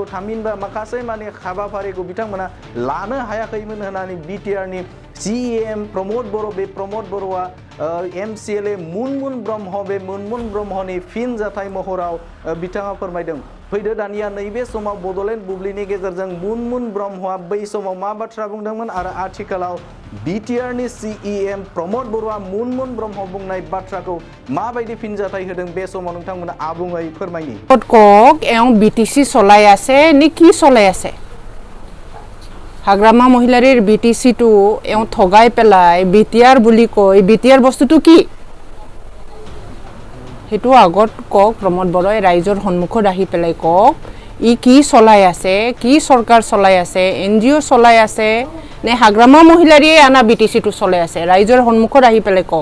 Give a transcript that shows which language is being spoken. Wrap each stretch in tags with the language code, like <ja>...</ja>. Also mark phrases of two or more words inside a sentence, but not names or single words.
<brx>थामहिनबा माखासे माने हाबाफारिखौ बिथांमोना लानो हायाखैमोन होननानै बिटिआरनि सिइएम प्रमद बर' बे प्रमद बर'आ एमसिएलए मुनमुन ब्रह्म बे मुनमुन ब्रह्मनि फिनजाथाय महराव बिथाङा फोरमायदों फैदो दानिया नैबे समाव बड'लेण्ड बुब्लिनि गेजेरजों मुनमुन ब्रह्मआ बै समाव मा बाथ्रा बुंदोंमोन आरो आथिखालाव बिटिआरनि सिइएम प्रमद बर'आ मुनमुन ब्रह्म बुंनाय बाथ्राखौ माबायदि फिनजाथाय होदों बे समाव नोंथांमोना आबुङै फोरमायनि</brx> <as>কক এওঁ বিটিসি চলাই আছে নে কি চলাই আছে হাগ্ৰামা মহিলাৰীৰ বিটিসিটো এওঁ ঠগাই পেলাই বিটিআৰ বুলি কয় বিটিআৰ বস্তুটো কি হেতু আগত কক প্ৰমোদ বৰই ৰাইজৰ সন্মুখত আহি পেলাই কক ই কি চলাই আছে কি সরকার চলাই আছে এনজিও চলাই আছে নে হাগ্ৰামা মহিলাৰীয়ে আনা বিটিসিটো চলাই আছে ৰাইজৰ সন্মুখত আহি পেলাই কক</as>